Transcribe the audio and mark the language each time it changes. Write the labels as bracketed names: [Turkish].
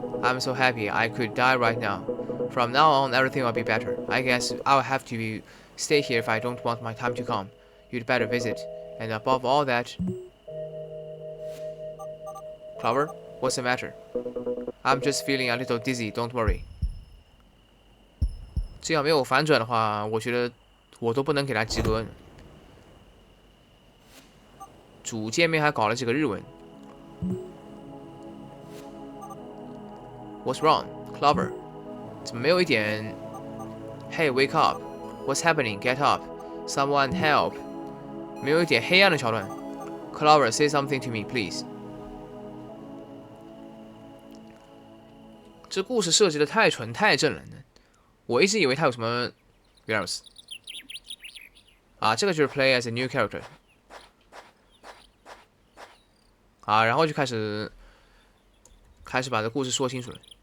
[English] I'm so happy I could die right now. From now on, everything will be better. I guess I'll have to stay here if I don't want my time to come. You'd better visit. And above all that... Clover, what's the matter? I'm just feeling a little dizzy, don't worry. [Chinese] 这要没有反转的话，我觉得我都不能给他及格。主界面还搞了几个日文。 [English] What's wrong, Clover? [Chinese] 怎么没有一点 [English] Hey, wake up. What's happening? Get up. Someone help. [Chinese] 没有一点黑暗的桥段。 [English] Clover, say something to me, please。 [Chinese] 这故事设计的太纯太正了，我一直以为它有什么 virus 啊，这个就是 [English] play as a new character [Chinese] 啊，然后就开始把这故事说清楚了。